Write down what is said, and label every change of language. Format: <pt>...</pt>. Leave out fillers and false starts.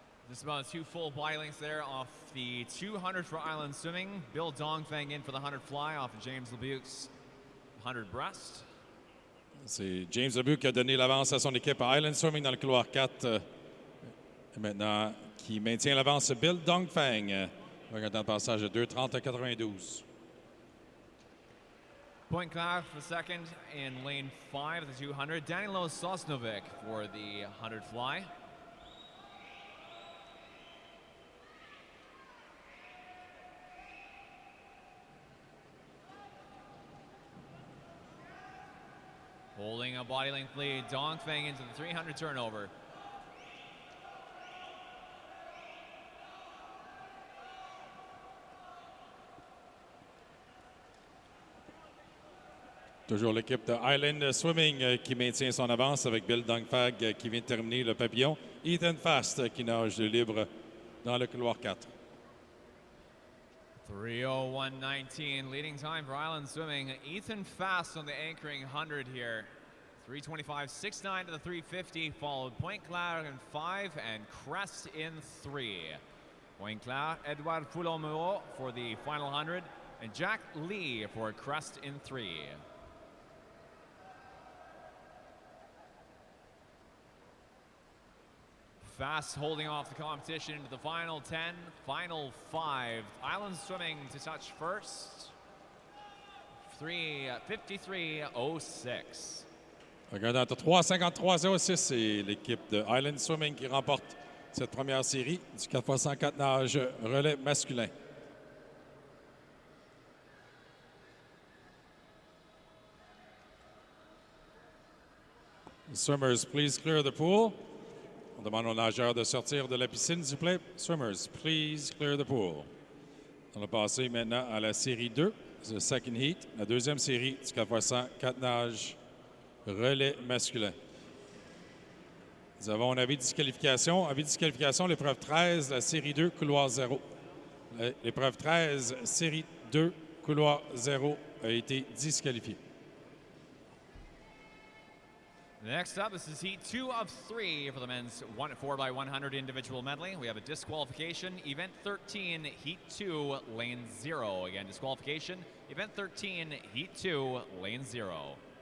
<en>Just about 2 full body lengths there off the 200 for Island Swimming. Bill Dongfeng in for the 100 fly off of James Lebuc's 100 breast.</en> <fr>C'est James Lebuc qui a donné l'avance à son équipe à Island Swimming dans le couloir 4. Maintenant, qui maintient l'avance Bill Dongfeng avec un temps de passage de 2:30.92.</fr> <en>Point Claire for second in lane 5 at the 200. Danilo Sosnovic for the 100 fly. Holding a body length lead, Dongfeng into the 300 turnover.</en> <fr>Toujours l'équipe de Island Swimming qui maintient son avance avec Bill Dongfeng qui vient de terminer le papillon. Ethan Fast qui nage libre dans le couloir 4.</fr> <en>3:01.19 leading time for Island Swimming. Ethan Fast on the anchoring 100 here. 3:25.69 to the 3:50, followed Point Claire in 5 and Crest in 3. Point Claire, Edouard Foulon-Moreau for the final 100, and Jack Lee for Crest in 3. Fast holding off the competition into the final 10, final 5. Island Swimming to touch first. 3:53.06.</en> <fr>Regardant 3:53.06, c'est l'équipe de Island Swimming qui remporte cette première série du 4x100 nage relais masculin.</fr> <en>Swimmers, please clear the pool.</en> <fr>On demande aux nageurs de sortir de la piscine, s'il vous plaît.</fr> <en>Swimmers, please clear the pool.</en> <fr>On va passer maintenant à la série 2,</fr> <en>the second heat,</en> <fr>la deuxième série du 4x100, 4 nages, relais masculin. Nous avons un avis de disqualification. Avis de disqualification, l'épreuve 13, la série 2, couloir 0. L'épreuve 13, série 2, couloir 0, a été disqualifiée.</fr> <en>Next up, this is heat 2 of 3 for the men's 4x100 individual medley. We have a disqualification, event 13, heat 2, lane 0. Again, disqualification, event 13, heat 2, lane 0.</en>